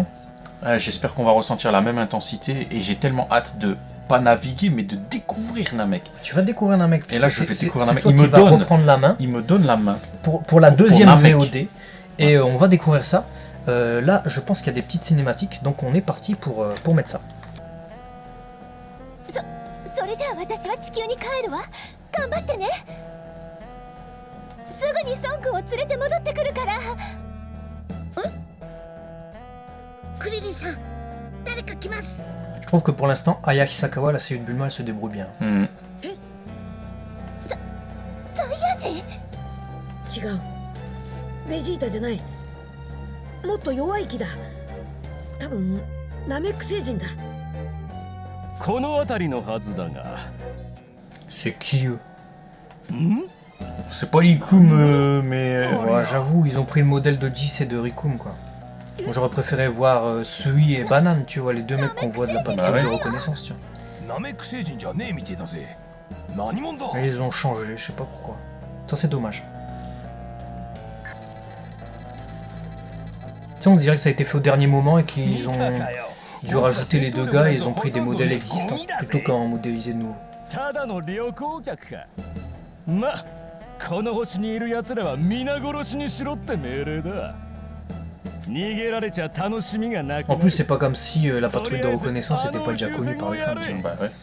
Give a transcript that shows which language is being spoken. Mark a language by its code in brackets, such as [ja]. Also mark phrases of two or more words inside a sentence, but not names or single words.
[fr] J'espère qu'on va ressentir la même intensité, et j'ai tellement hâte de pas naviguer, mais de découvrir Namek. Tu vas découvrir Namek. Et là, je vais découvrir Namek. Il va reprendre la main. Il me donne la main. Pour la deuxième Namek. VOD. Et on va découvrir ça. Là, je pense qu'il y a des petites cinématiques, donc on est parti pour mettre ça. [ja] それじゃあ私は地球に帰るわ。頑張ってね。すぐに孫君を連れて戻ってくるから。クリリンさん、誰か来ます。 [fr] Je trouve que pour l'instant, Aya Hisakawa, la cellule Bulma, elle se débrouille bien. [ja] サイヤ人？違う。ベジータじゃない。もっと弱い木だ。多分ナメック星人だ。この辺りのはずだが。 [fr] C'est qui eux? C'est pas Rikum, mais... Ouais, j'avoue, ils ont pris le modèle de Jis et de Rikum, quoi. Moi, j'aurais préféré voir Sui et Banane, tu vois, les deux mecs qu'on voit de la patrouille de reconnaissance, tu vois. Et ils ont changé, je sais pas pourquoi. Ça, c'est dommage. Tu sais, on dirait que ça a été fait au dernier moment et qu'ils ont dû rajouter les deux gars et ils ont pris des modèles existants plutôt qu'en modéliser de nouveau. [ja] ただの旅行客か。ま、この星にいる奴らは皆殺しにしろって命令だ。逃げられちゃ楽しみがなくなる。 [fr] En plus, c'est pas comme si la patrouille de reconnaissance n'était pas déjà connue par les fans. Tu vois. Bah ouais.